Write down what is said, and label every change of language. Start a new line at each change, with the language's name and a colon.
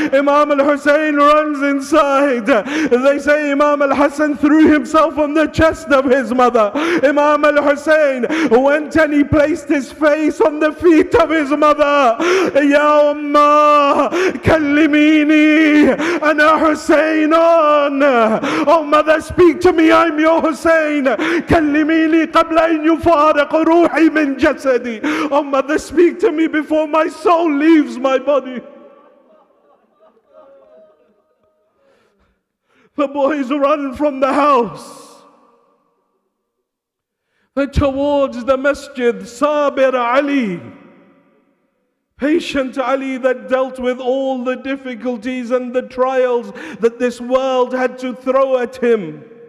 English: Imam al-Husain runs inside. They say Imam al-Hasan threw himself on the chest of his mother. Imam al-Husain went and he placed his face on the feet of his mother.
Arabic: Ya Ummah, kallimini, ana Husainon.
English: Oh mother, mother, speak to me, I'm your Hussein.
Arabic: كلميني قبل أن يفارق روحي من جسدي.
English: Oh mother, speak to me before my soul leaves my body. The boys run from the house. They're towards the masjid. Sabir Ali, patient Ali, that dealt with all the difficulties and the trials that this world had to throw at him.